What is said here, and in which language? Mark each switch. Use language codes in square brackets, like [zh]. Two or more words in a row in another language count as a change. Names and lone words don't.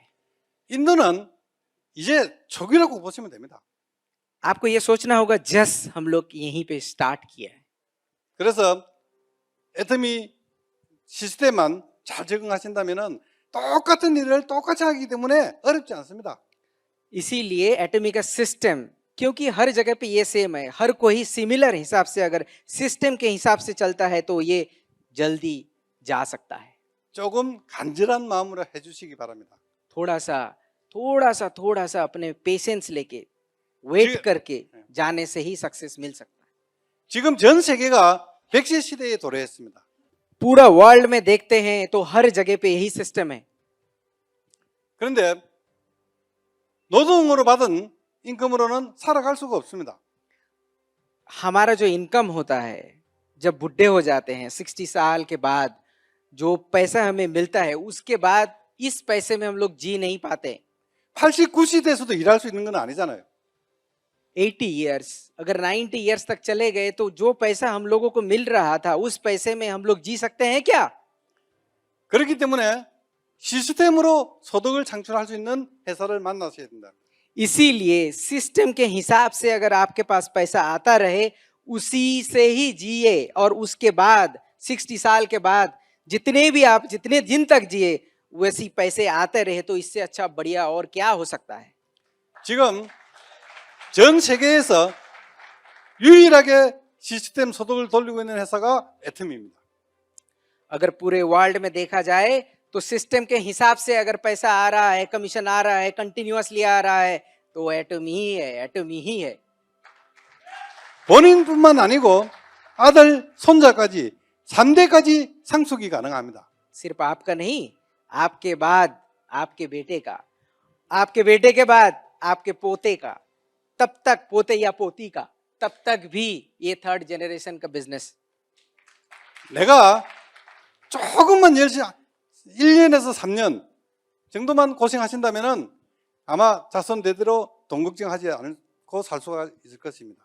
[ko] 인도는 이제 초기라고 보시면 됩니다. [hi] आपको ये सोचना होगा जस्ट हम लोग यहीं पे स्टार्ट किया है। [ko] 그래서 애터미 시스템만 잘 적응하신다면은 똑같은 일을 똑같이 하기 때문에 어렵지 않습니다. [hi] इसीलिए एटमी का सिस्टम, क्योंकि हर जगह पे ये सेम है, हर कोई सिमिलर हिसाब से अगर सिस्टम के हिसाब से चलता है तो ये जल्दी जा सकता है। [ko] 조금 간절한 마음으로 해주시기 바랍니다. [hi] थोड़ा सा अपने पेशेंस लेके वेट करके जाने से ही सक्सेस मिल सकता है। [ko] 지금 전 세계가 백세 시대에 도래했습니다. [hi] पूरा वर्ल्ड में देखते हैं तो हर जगह पे यही सिस्टम है। [ko] 그런데 노동으로 받은 임금으로는 살아갈 수가 없습니다. [hi] हमारा जो इनकम होता है जब बुढ़े हो जाते हैं 60 साल के बाद, जो पैसा हमें मिलता है उसके बाद इस पैसे में हम लोग जी नहीं पाते। [ko] 80, 90 돼서도 일할 수 있는 건 아니잖아요. [hi] 80 इयर्स, अगर 90 इयर्स तक चले गए तो जो पैसा हम लोगों को मिल रहा था उस पैसे में हम लोग जी सकते हैं क्या? [ko] 그렇기 때문에 시스템으로 소득을 창출할 수 있는 회사를 만나셔야 된다. [hi] इसीलिए सिस्टम के हिसाब से अगर आपके पास पैसा आता रहे उसी से ही जिए, और उसके बाद 60 साल के बाद जितने दिन तक जिए वैसी पैसे आते रहे, तो इससे अच्छा बढ़िया और क्या हो सकता है? [ko] 지금 전 세계에서 유일하게 시스템 소득을 돌리고 있는 회사가 애텀입니다. [hi] अगर पूरे वर्ल्ड में देखा जाए तो सिस्टम के हिसाब से अगर पैसा आ रहा है, कमीशन आ रहा है, कंटिन्यूअसली आ रहा है, तो एटमी ही है। [ko] 본인뿐만 아니고 아들, 손자까지 3대까지 상속이 가능합니다. [hi] सिर्फ आपका नहीं, आपके बाद आपके बेटे का, आपके बेटे के बाद आपके पोते का, तब तक पोते या पोती का, तब तक भी ये [en] third generation [hi] का बिजनेस। [ko] 내가 조금만 열심히 1년에서 3년 정도만 고생하신다면은 아마 자손 대대로 돈 걱정하지 않고 살 수가 있을 것입니다.